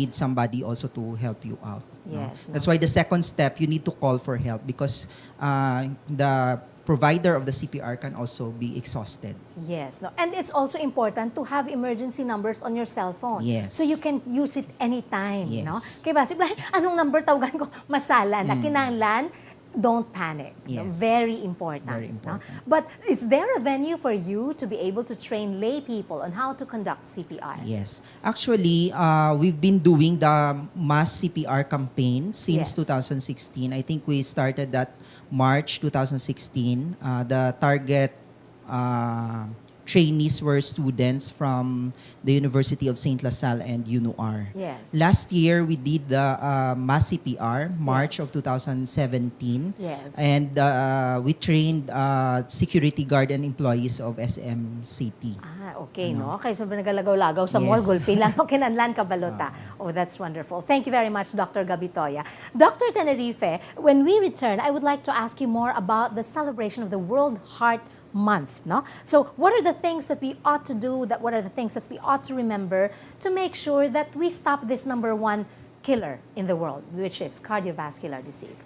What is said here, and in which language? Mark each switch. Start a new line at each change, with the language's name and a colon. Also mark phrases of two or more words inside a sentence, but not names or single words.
English: need somebody also to help you out. no? Yes, no. That's why the second step, you need to call for help because the provider of the CPR can also be exhausted. Yes, no. And it's also important to have emergency numbers on your cell phone. Yes. So you can use it anytime, no? Yes.
Hiligaynon: Kaya basi, anong number tawagan ko? Masala na kinahanglan,
English: don't panic. No? Yes. Very important. Very no? important. But is there a venue for you to be able to train lay people on how to conduct CPR? Yes. Actually, we've been doing the mass CPR campaign since Yes. 2016. I think we started that March 2016. The target trainees were students from the University of St. La Salle and UNUR. Yes. Last year, we did the mass CPR, March Yes. of 2017. Yes. And we trained security guard and employees of SM City. Okay, no?
Hiligaynon: Kaysa nagalagaw-lagaw sa mall,
English: Yes.
Hiligaynon: gulpi lang, no? Kinanlan ka balota.
English: Oh, that's wonderful. Thank you very much, Dr. Gabitoya. Dr. Tenerife, when we return, I would like to ask you more about the celebration of the World Heart Month, no? So, what are the things that we ought to do, what are the things that we ought to remember to make sure that we stop this number one killer in the world, which is cardiovascular disease?